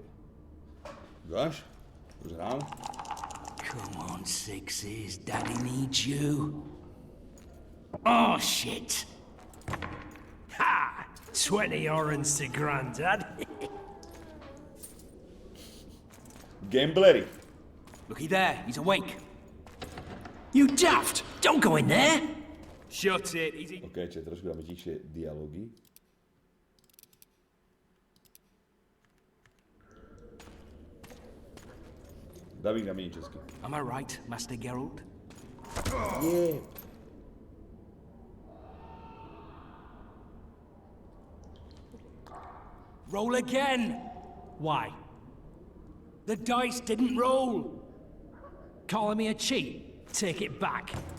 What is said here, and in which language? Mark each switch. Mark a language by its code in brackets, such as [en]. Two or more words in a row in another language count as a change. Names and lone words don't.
[sk] Dáš? Už hrám? [en] Come on, sixes. Daddy needs you. Oh, shit. Ha! 20 orange to Grandad. Gamblery. Looky there. He's awake. You daft! Don't go in there! Shut it. He's... [sk] OK, čiže trošku dáme tichšie dialógy. Davík na mení česky. [en] Am I right, Master Geralt? Yeah. Roll again! Why? The dice didn't roll! Calling me a cheat? Take it back.